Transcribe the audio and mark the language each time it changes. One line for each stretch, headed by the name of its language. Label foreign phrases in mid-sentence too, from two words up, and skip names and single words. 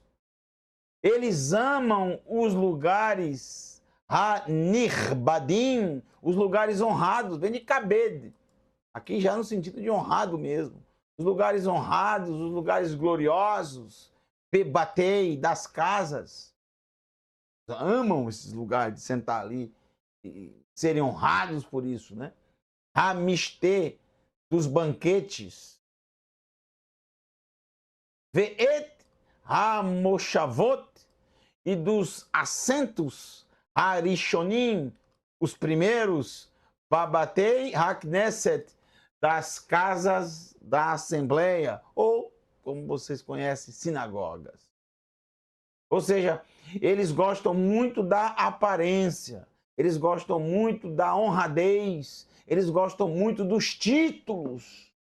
Portuguese: Eles amam os lugares ha-nirbadim, os lugares honrados, vem de kabed, aqui já no sentido de honrado mesmo. Os lugares honrados, os lugares gloriosos, bebatei, das casas. Amam esses lugares de sentar ali e serem honrados por isso, né? Ha-mistê, dos banquetes.
Hebrew: ואת המושבות,
Portuguese: e dos assentos harishonim, os primeiros,
Hebrew: בבתי הכנסת,
Portuguese: das casas da Assembleia, ou, como vocês conhecem, sinagogas. Ou seja, eles gostam muito da aparência, eles gostam muito da honradez, eles gostam muito dos títulos.